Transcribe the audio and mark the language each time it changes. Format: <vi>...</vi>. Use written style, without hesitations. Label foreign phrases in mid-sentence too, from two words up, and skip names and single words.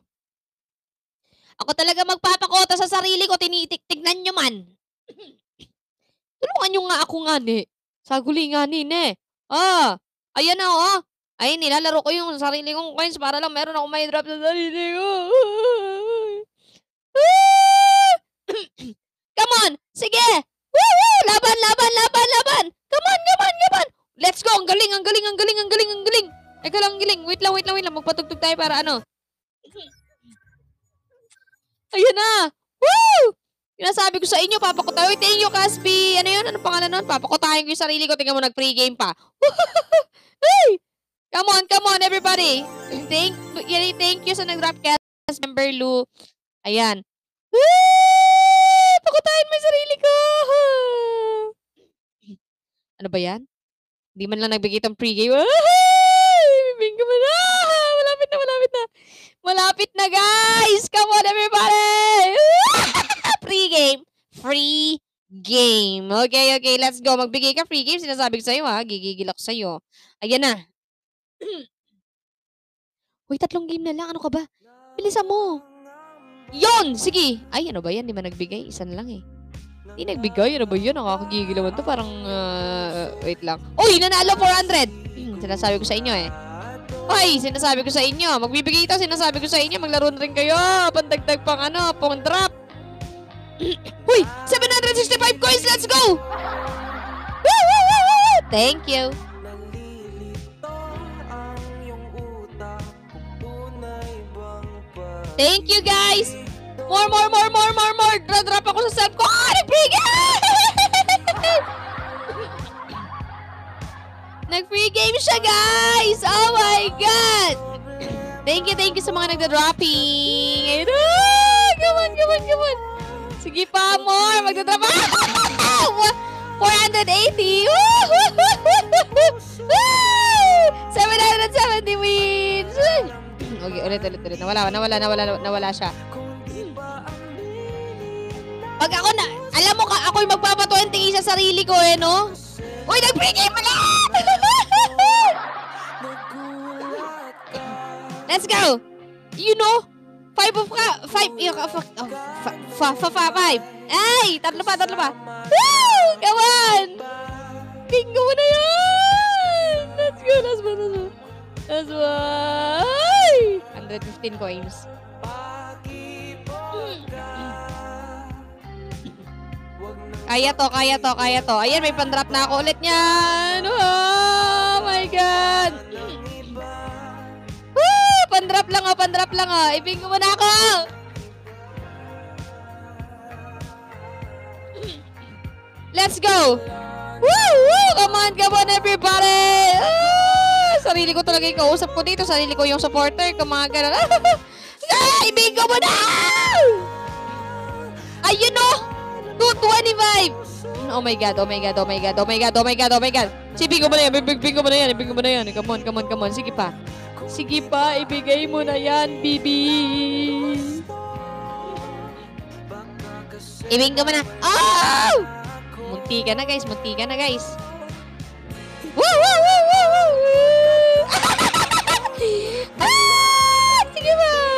<tl>Ako talaga magpapakota sa sarili ko. Tignan nyo man. Tulungan nyo nga ako nga, ne. Saguli nga, ne. Ayan na, oh. Ay, nilalaro ko yung sarili kong coins para lang meron ako may drop sa sarili ko.</tl> <en>Come on!</en> <tl>Sige! Woo! Laban, laban, laban, laban!</tl> <en>Come on, come on, come on! Let's go!</en> <tl>Ang galing, ang galing, ang galing, ang galing, ang galing! Eka lang, ang galing. Wait lang, wait lang, wait lang. Magpatugtog tayo para ano. Ayan na! Woo! Sinasabi ko sa inyo, papakotayo.</tl> <en>Thank you, Caspi.</en> <tl>Ano yun? Ano pangalan nun? Papakotahin ko yung sarili ko. Tingnan mo, nag-pregame pa.</tl> <en>Hey! Come on, everybody. Thank you</en> <tl>sa nag-drop</tl> <en>cast member,</en> <tl>Lou. Ayan. Pakotahin mo yung sarili ko. Ano ba yan? Hindi man lang nagbigay itong pregame. Bingo mo na. Malapit na, malapit na. Malapit na, guys.</tl> <en>Come on, everybody. Pre-game. Free game. Okay, okay. Let's go.</en> <tl>Magbigay ka</tl> <en>free game.</en> <tl>Sinasabi ko sa'yo, ha. Gigigil ako sa'yo. Ayan na. Uy, 3 game na lang. Ano ka ba? Bilisan mo. Yon! Sige. Ay, ano ba yan? Di ba nagbigay? Isa na lang eh. Di nagbigay. Ano ba yun? Nakakagigil naman to. Parang, wait lang. Uy, nanalo 400. Sinasabi ko sa inyo eh. Ay, sinasabi ko sa inyo. Magbibigay ito. Sinasabi ko sa inyo. Maglaro na rin kayo. Pandagdag pang pang drop.</tl> <en>Uy, 765 coins. Let's go! Woo, woo, woo, woo. Thank you. Thank you, guys. More.</en> <tl>Drop ako sa self ko. Nag-</tl> <en>free game!</en> <tl>Nag-free game siya, guys.</tl> <en>Oh my God. Thank you</en> <tl>sa mga nagda-dropping.</tl> <en>Come on.</en> <tl>Sige pa, more. Magda-drop.</tl> <en>480. 770 wins.</en> <tl>Okay, ulit. Nawala siya. Pag ako na, alam mo ka, ako'y magpapatuwing sa sarili ko eh, no? Uy, nag-pregame mo lang!</tl> <en>Let's go! You know, 5.</en> <tl>Ay, 3 pa. Woo!</tl> <en>Come on!</en> <tl>Bingo mo na yan!</tl> <en>Let's go, last one. 115 coins.</en> <tl>Kaya to. Ayan, may pan-drop na ako ulit niyan.</tl> <en>Oh my God. Woo!</en> <tl>Pan-drop lang oh. Ibingo mo na ako.</tl> <en>Let's go. Woo! Come on, everybody.</en> <tl>Sarili ko talaga yung kausap ko dito. Sarili ko yung supporter. Kumagana. Ibingo mo na! Ayun o! 225!</tl> <en>Oh my God.</en> <tl>Si bingo mo na yan.</tl> <en>Come on.</en> <tl>Sige pa, ibigay mo na yan, bibi. Ibingo mo na. Oh! Munti ka na, guys. Woo! Sige ba?</tl>